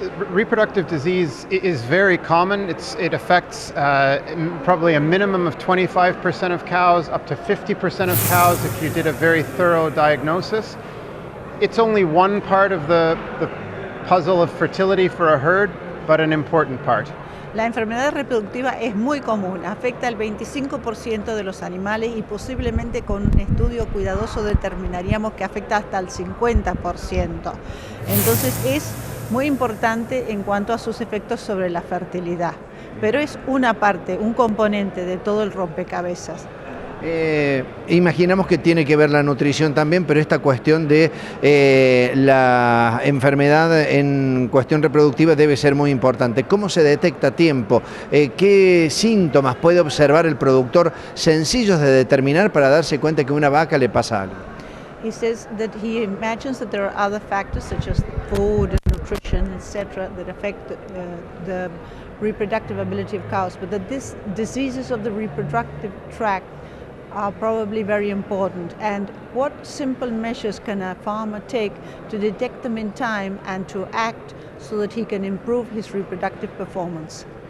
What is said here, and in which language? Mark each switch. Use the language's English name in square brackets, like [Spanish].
[English] Reproductive disease is very common. It affects probably a minimum of 25% of cows, up to 50% of cows if you did a very thorough diagnosis. It's only one part of the puzzle of fertility for a herd, but an important part. [Spanish] La enfermedad reproductiva es muy común, afecta al 25% de los animales y posiblemente con un estudio cuidadoso determinaríamos que afecta hasta el 50%. Entonces es muy importante en cuanto a sus efectos sobre la fertilidad, pero es una parte, un componente de todo el rompecabezas. Imaginamos que tiene que ver la nutrición también, pero esta cuestión de la enfermedad en cuestión reproductiva debe ser muy importante. ¿Cómo se detecta a tiempo? ¿Qué síntomas puede observar el productor sencillos de determinar para darse cuenta que a una vaca le pasa algo? [English] He says that he imagines that there are other factors such as food, nutrition, etc., that affect the reproductive ability of cows, but that these diseases of the reproductive tract are probably very important. And what simple measures can a farmer take to detect them in time and to act so that he can improve his reproductive performance?